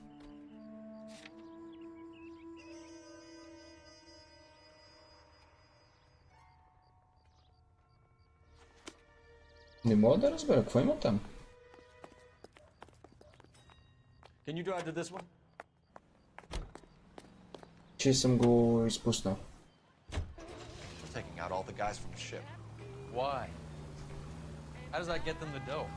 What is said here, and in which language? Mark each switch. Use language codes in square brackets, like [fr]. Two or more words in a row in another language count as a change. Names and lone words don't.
[bg] Не мога да разбера, какво има там? [en] Can you drive to this one? [bg] Че съм го изпуснал. [en] We're taking out all the guys from the ship. Why? How does that get them the dough?